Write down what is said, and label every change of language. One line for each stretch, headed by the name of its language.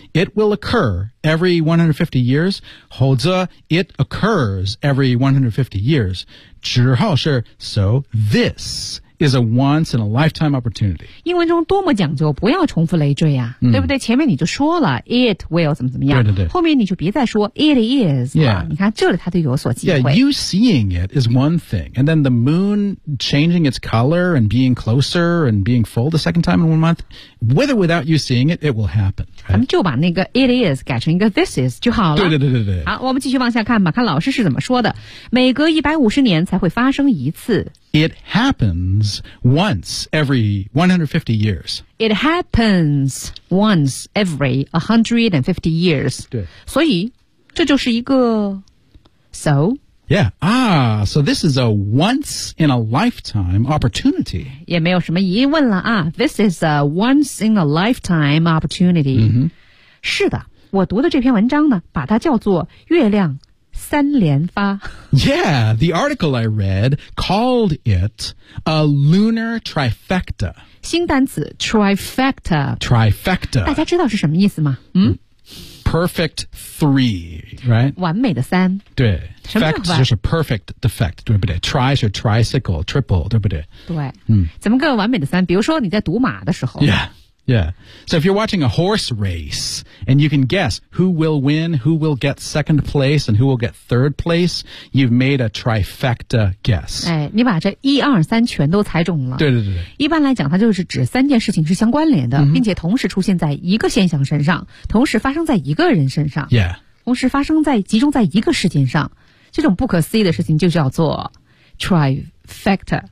English: It will occur every 150 years,
Chinese: 或者
English: it occurs every 150 years,
Chinese: 之后是
English: so this. Is a once in a lifetime opportunity.
Chinese: 英文中多么讲究，不要重复累赘啊，对不对？前面你就说了
English: it will
Chinese: 怎么怎么样，对对对，后面你就别再说
English: it is
Chinese: 了。你看这里它都有所机会。
English: Yeah, you seeing it is one thing, and then the moon changing its color and being closer and being full the second time in 1 month, with or without you seeing it, it will happen.
Chinese: 咱们就把那个
English: it is
Chinese: 改成一个
English: this is
Chinese: 就好了。对对对对对。好，我们继续往下看吧，看老师是怎么说的。每隔150年才会发生一次。
English: It happens once every 150 years. It happens once every 150 years.
Chinese: 对，所以这就是一个 so. Yeah.
English: So this is a once in a lifetime opportunity.
Chinese: 也没有什么疑问了啊。
English: This is a once in a lifetime opportunity.、 Mm-hmm.
Chinese: 是的，我读的这篇文章呢，把它叫做月亮。三连发
English: Yeah, the article I read called it a lunar trifecta.
Chinese: 新单词 trifecta.
English: Trifecta.
Chinese: 大家知道是什么意思吗？
English: Perfect three, right?
Chinese: 完美的三。对。 Fect 就是 perfect defect, 对不对 ?Tri 是 tricycle, triple, 对不对对。怎么个完美的三比如说你在赌马的时候。 Yeah. Yeah.
English: So if you're watching a horse race and you can guess who will win, who will get second place and who will get third place, you've made a trifecta guess.
Chinese: 哎，你把这一二三全都猜中了。对对对对。一般来讲它就是指三件事情是相关联的、并且同时出现在一个现象身上同时发生在一个人身上。 Yeah. 同时发生在集中在一个事件上。这种不可思议的事情就叫做 trifecta. Trifecta.